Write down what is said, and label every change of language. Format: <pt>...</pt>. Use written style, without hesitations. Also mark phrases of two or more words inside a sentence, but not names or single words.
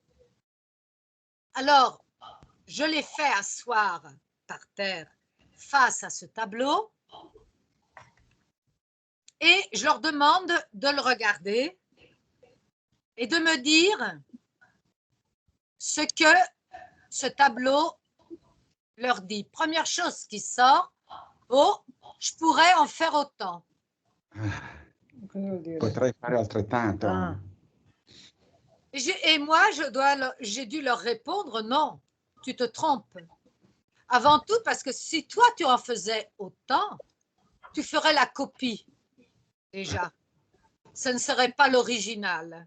<fr>Alors, je les fais asseoir par terre face à ce tableau et je leur demande de le regarder et de me dire ce que ce tableau leur dit. Première chose qui sort, oh, je pourrais en faire autant.</fr> <it>Potrei fare altrettanto.</it> <fr>Et moi, j'ai dû leur répondre non. tu te trompes. Avant tout, parce que si toi, tu en faisais autant, tu ferais la copie, déjà. Ce ne serait pas l'original.</fr>